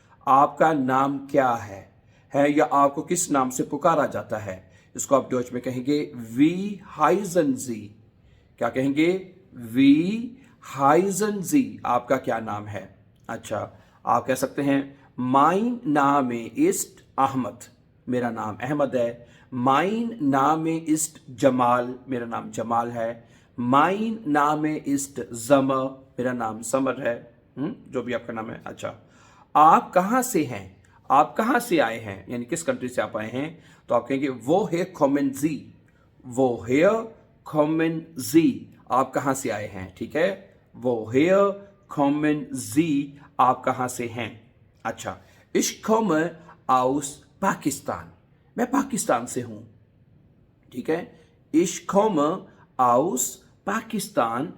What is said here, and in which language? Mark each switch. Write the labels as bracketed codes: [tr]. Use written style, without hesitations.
[hi] आपका नाम क्या है या आपको किस नाम से पुकारा जाता है? इसको आप डॉच में कहेंगे [de] Wie heißen Sie? [hi] क्या कहेंगे? [de] Wie heißen Sie? [hi] आपका क्या नाम है? अच्छा, आप कह सकते हैं [de] Mein Name ist Ahmed। [hi] मेरा नाम अहमद है। [de] Mein Name ist जमाल। [hi] मेरा नाम जमाल है। [de] Mein Name ist Sommer। [hi] मेरा नाम समर है। जो भी आपका नाम है। अच्छा, आप कहाँ से हैं? आप कहाँ से आए हैं, यानी किस कंट्री से आप आए हैं? तो आप कहेंगे [de] woher kommen Sie? woher kommen Sie? [hi] आप कहाँ से आए हैं? ठीक है, [de] woher kommen Sie? [hi] आप कहाँ से हैं? अच्छा, [de] ich komme aus Pakistan। [hi] मैं पाकिस्तान से हूं। ठीक है, [de] ich komme aus Pakistan।